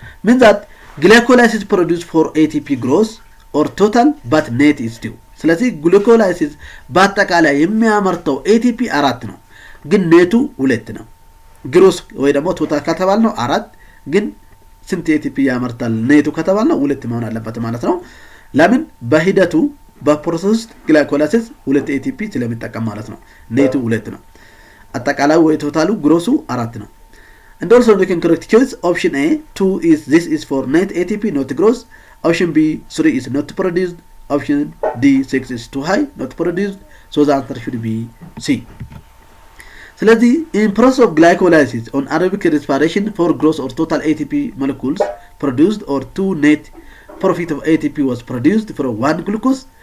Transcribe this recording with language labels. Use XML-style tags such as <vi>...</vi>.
<en>Means that glycolysis produce for ATP gross or total but net is 2.</en> <am>ስለዚህ ግላይኮላይሲስ በአጠቃላይ የሚያመርተው ATP 4 ነው፣ ግን ኔቱ 2 ነው። ግሮስ ወይ ደግሞ ቶታል ከተባል ነው 4፣ ግን ስንት ATP ያመርታል ኔቱ ከተባል ነው 2 መሆን አለበት ማለት ነው። ለምን በሂደቱ በፕሮሰስ ግላይኮላይሲስ 2 ATP ስለሚጠቀም ማለት ነው። ኔቱ 2 ነው። አጠቃላይ ወይ ቶታሉ ግሮሱ 4 ነው።</am> <en>And also we can correct choice. Option A 2 is this is for net ATP not gross. Option B 3 is not produced. Option D 6 is too high not produced. So the answer should be C. ስለዚህ in process of glycolysis on anaerobic respiration for gross or total ATP molecules produced or 2 net profit of ATP was produced for 1 glucose.</en>